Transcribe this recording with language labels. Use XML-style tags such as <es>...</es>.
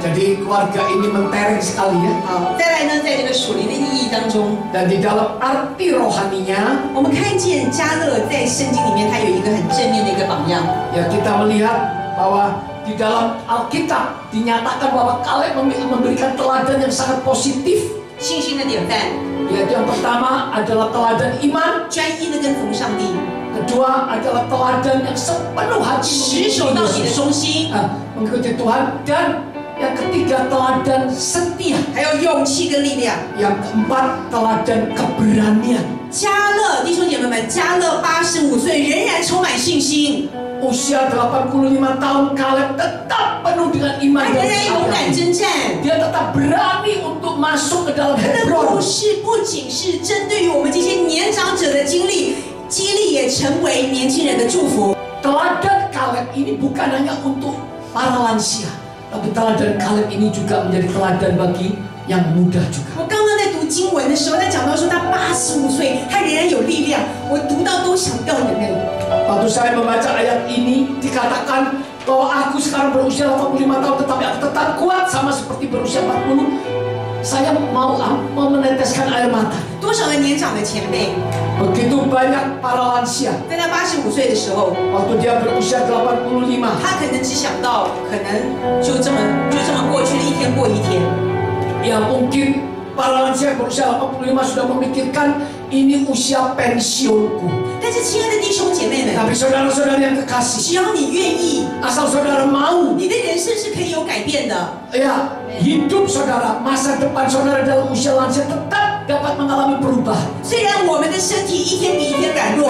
<id>Jadi keluarga ini mentereng sekali ya.</id> <zh>好，再来呢，在这个属灵的意义当中，</zh> <id>Dan di dalam arti rohaninya,</id> <zh>我们看见迦勒在圣经里面，他有一个很正面的一个榜样。</zh> <id>ya kita melihat bahwa di dalam Alkitab dinyatakan bahwa Kaleb memberikan teladan yang sangat positif.</id> <zh>信心的典范，</zh> <id>Yaitu yang pertama adalah teladan iman,</id> <zh>专一的跟从上帝，</zh> <id>kedua adalah teladan yang sepenuh hati</id> <zh>持守到底的忠心，</zh> <id>mengikuti Tuhan, dan yang ketiga teladan setia,</id> <zh>还有勇气跟力量。</zh> <id>yang keempat teladan keberanian.</id> <zh>迦勒弟兄姐妹们，迦勒85岁仍然充满信心。</zh> <id>usia 85 tahun, Kaleb tetap penuh dengan iman</id> <zh>他仍</zh> <id>dan</id> <zh>然勇敢</zh> <id>kesabaran.</id> <zh>征战。</zh> <id>Dia tetap berani untuk masuk ke dalam</id> <zh>他的故</zh> <id>Hebron.</id> <zh>事不仅是针对于我们这些年长者的经历，激励也成为年轻人的祝福。</zh> <id>Teladan Kaleb ini bukan hanya untuk para lansia, tapi teladan Kaleb ini juga menjadi teladan bagi yang muda juga.</id> <zh>我刚刚在读经文的时候，他讲到说他85岁，他仍然有力量，我读到都想掉眼泪。</zh> <id>Waktu saya membaca ayat ini dikatakan bahwa aku sekarang berusia 85 tahun tetapi aku tetap kuat sama seperti berusia 40. Saya mau meneteskan air mata.</id> <zh>多少的年长的前辈，</zh> <id>Begitu banyak para lansia</id> <zh>在他85岁的时候，</zh> <id>waktu dia berusia 85.</id> <zh>他可能只想到，可能就这么过去了，一天过一天。</zh> <id>Ya mungkin para lansia berusia 85 sudah memikirkan ini usia pensiunku.</id> <zh>但是亲爱的弟兄姐妹们，</zh> <id>Tapi saudara-saudara yang kekasih,</id> <zh>只要你愿意，</zh> <id>asal saudara mau,</id> <zh>你的人生是可以有改变的。</zh> <id>ya hidup saudara, masa depan saudara dalam usia lansia tetap dapat mengalami perubahan.</id> <zh>虽然我们的身体一天比一天软弱，</zh>